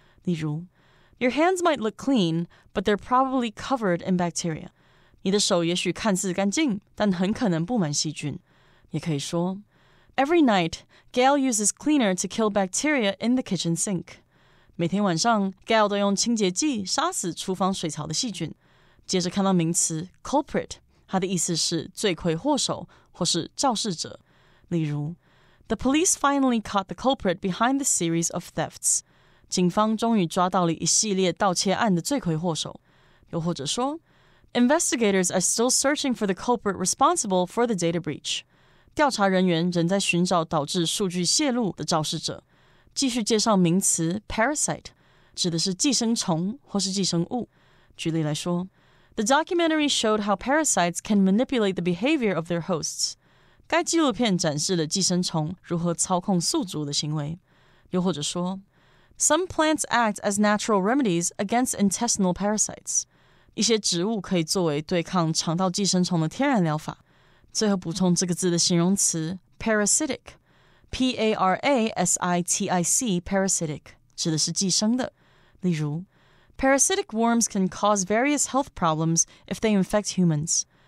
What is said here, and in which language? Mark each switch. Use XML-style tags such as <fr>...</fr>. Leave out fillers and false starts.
<zh>例如</zh> <en>Your hands might look clean, but they're probably covered in bacteria.</en> <zh>你的手也许看似干净，但很可能布满细菌。也可以说</zh> <en>Every night, Gail uses cleaner to kill bacteria in the kitchen sink.</en> <zh>每天晚上 Gail 都用清洁剂杀死厨房水槽的细菌。接着看到名词 culprit， 它的意思是罪魁祸首或是肇事者。例如</zh> <en>The police finally caught the culprit behind the series of thefts.</en> <zh>警方终于抓到了一系列盗窃案的罪魁祸首。又或者说</zh> <en>Investigators are still searching for the culprit responsible for the data breach.</en> <zh>调查人员仍在寻找导致数据泄露的肇事者。继续介绍名词 parasite， 指的是寄生虫或是寄生物。举例来说</zh> <en>The documentary showed how parasites can manipulate the behavior of their hosts.</en> <zh>该纪录片展示了寄生虫如何操控宿主的行为。又或者说</zh> <en>Some plants act as natural remedies against intestinal parasites.</en> <zh>一些植物可以作为对抗肠道寄生虫的天然疗法。最后补充这个字的形容词 parasitic. P-A-R-A-S-I-T-I-C, parasitic, 指的是寄生的。例如</zh> <en>Parasitic worms can cause various health problems if they infect humans.</en>